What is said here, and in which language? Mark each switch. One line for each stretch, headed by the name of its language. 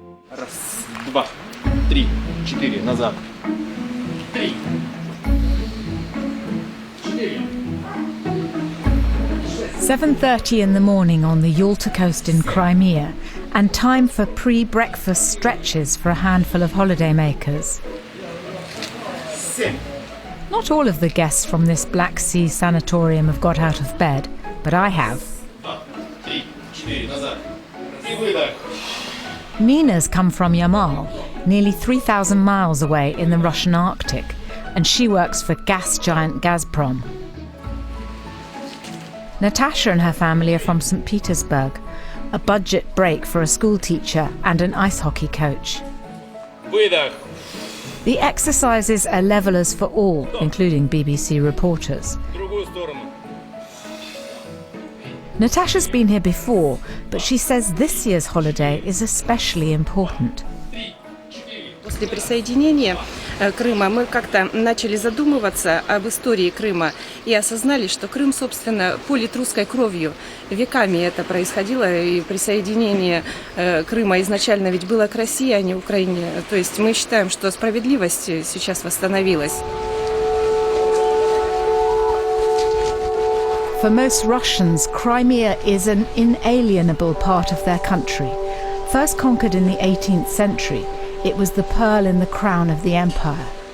Russian: Раз, два, три, четыре, назад.
English: 7:30 in the morning on the Yalta coast in Crimea, and time for pre-breakfast stretches for a handful of holidaymakers. Not all of the guests from this Black Sea sanatorium have got out of bed, but I have. Nina's come from Yamal, nearly 3,000 miles away in the Russian Arctic, and she works for gas giant Gazprom. Natasha and her family are from St. Petersburg, a budget break for a school teacher and an ice hockey coach. The exercises are levelers for all, including BBC reporters. Natasha's been here before, but she says this year's holiday is especially important.
Russian: После присоединения Крыма мы как-то начали задумываться об истории Крыма и осознали, что Крым, собственно, полит русской кровью. Веками это происходило, и присоединение Крыма изначально ведь было к России, а не Украине. То есть мы считаем, что справедливость сейчас восстановилась.
English: For most Russians, Crimea is an inalienable part of their country. First conquered in the 18th century, it was the pearl in the crown of the empire.